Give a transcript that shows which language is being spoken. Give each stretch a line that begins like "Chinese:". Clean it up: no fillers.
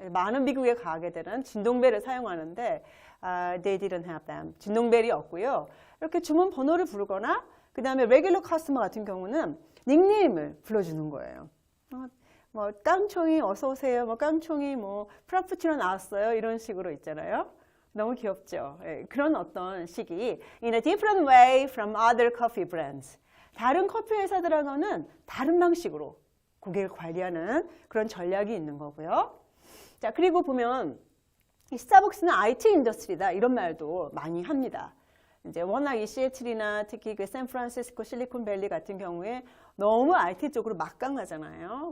Korean: 많은 미국의 가게들은 진동벨을 사용하는데
English: they didn't have them.
Korean: 진동벨이 없고요. 이렇게 주문 번호를 부르거나 그 다음에 레귤러 커스터머 같은 경우는 닉네임을 불러주는 거예요. 뭐 깡총이 어서 오세요. 뭐 깡총이 뭐 프라푸치노 나왔어요. 이런 식으로 있잖아요. 너무 귀엽죠. 예, 그런 어떤 식이
English: in a different way from other coffee brands.
Korean: 다른 커피 회사들하고는 다른 방식으로 고객을 관리하는 그런 전략이 있는 거고요. 자, 그리고 보면 이 스타벅스는 IT 인더스트리다 이런 말도 많이 합니다. 이제 워낙 이 시애틀이나 특히 그 샌프란시스코 실리콘밸리 같은 경우에 너무 IT 쪽으로 막강하잖아요.